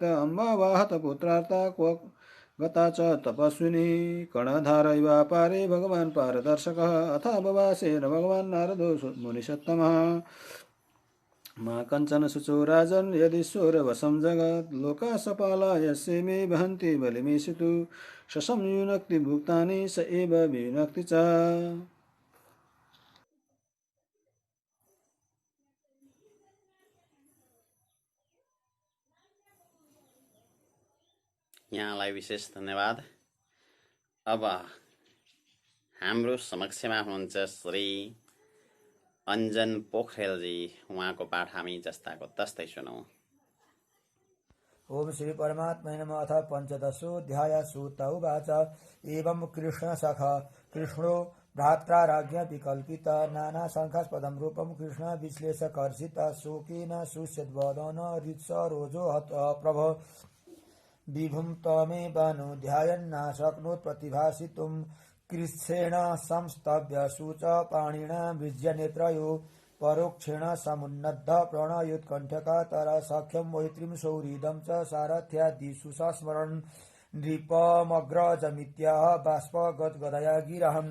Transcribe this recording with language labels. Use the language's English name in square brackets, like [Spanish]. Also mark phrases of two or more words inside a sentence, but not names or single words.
[Sanskrit] अम्बा वा हतपुत्रार्ता क्व गता च तपस्विनी कर्णधारैवापारे भगवान् पारदर्शकः अथा बवासेन भगवान् नारदो मुनिषत्तमः मा कञ्चन शुचो राजन् यदीश्वरवशं जगत् लोका सपाला यस्य मे वहन्ति बलिमीशितु शशं युनक्ति भुक्तानि स एव वियुनक्ति च [Nepali] यहाँलाई विशेष धन्यवाद। अब हाम्रो समक्षमा हुनुहुन्छ श्री अञ्जन पोखरेलजी, उहाँको पाठ हामी जस्ताको तस्तै सुनौँ। [Sanskrit] ओम श्री परमात्मै नमः। अथ पञ्चदशोऽध्याय। सूत उवाच एवं कृष्णसखा कृष्णो भ्रात्राराज्ञा विकल्पित नानाशङ्कास्पदं रूपं कृष्ण विश्लेषकर्षित शोकेन शुष्यद्वदन ऋत्सरोजो हत प्रभ विभुं त्वमेवानुध्यायन्न शक्नोत् प्रतिभासितुं कृच्छ्रेण संस्तभ्य शुच पाणिना मृज्यनेत्रयो परोक्षेण समुन्नद्ध प्रणयोत्कण्ठकातर सख्यं मैत्रीं सौहृदं च सारथ्यादिषु सस्मरन् नृपमग्रजमित्याह बाष्पगद्गदया गिरहम्।